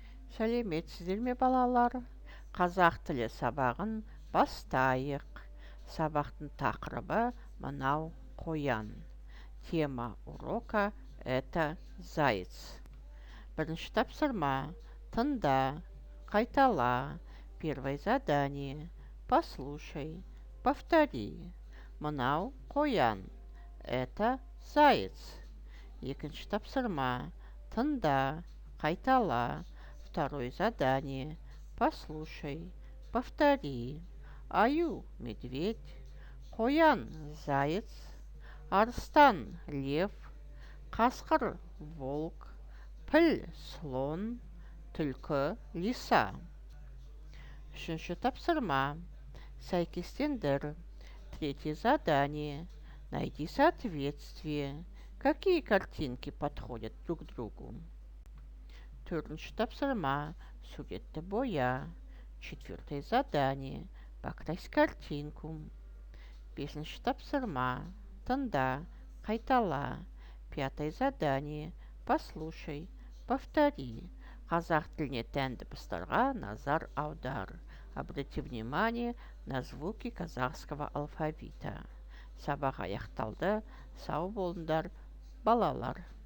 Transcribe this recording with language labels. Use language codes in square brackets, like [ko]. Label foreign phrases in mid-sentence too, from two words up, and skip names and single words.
[kk] Сәлеметсіздер ме балалар? Қазақ тілі сабағын бастайық. Сабақтың тақырыбы мынау қоян. [ru] Тема урока это заяц. Бірінші тапсырма. Тыңда, қайтала. Первое задание. Послушай, повтори. [kk] Мынау қоян. [ru] Это заяц. [kk] Екінші тапсырма. Тыңда, қайтала. [ru] Второе задание. Послушай, повтори. [kk] Аю – медведь, қоян – заяц, арыстан – лев, қасқыр – волк, піл – слон, түлкі – лиса. Үшінші тапсырма. Сәйкестендір. [ru] Третье задание. Найди соответствие. Какие картинки подходят друг к другу? [kk] Төртінші тапсырма. Суретті боя. [ru] Четвертое задание. Покрась картинку. [kk] Бесінші тапсырма. Тыңда, қайтала. [ru] Пятое задание. Послушай, повтори. [kk] Қазақ тіліне тән дыбыстарға назар аудар. [ru] Обрати внимание на звуки казахского алфавита. [kk] Сабақ аяқталды. Сау болыңдар, балалар.